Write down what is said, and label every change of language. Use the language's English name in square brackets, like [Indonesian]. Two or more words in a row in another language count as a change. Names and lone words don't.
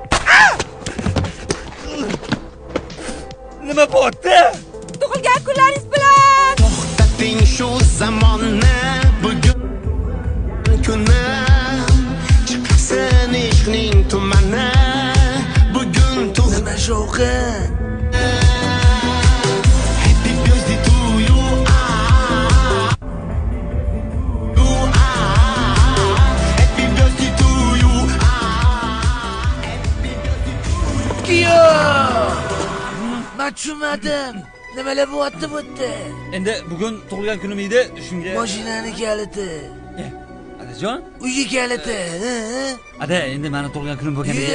[Uzbek] Nima bo'pti? Tug'ilgan kunlaringiz bilan. To'xtating shu zamonni bugun kuni chiqsin ishqning tumani bugun nima shovqi [English] Happy birthday to you Happy birthday to you [Uzbek] Men tushunmadim. Nimalar bo'lyapti bu yerda? Endi bugun tug'ilgan kunim edi, shunga. Mashinani kaliti. Adajon? Uyi kaliti. Ada, endi meni tug'ilgan kunim bo'lganiga.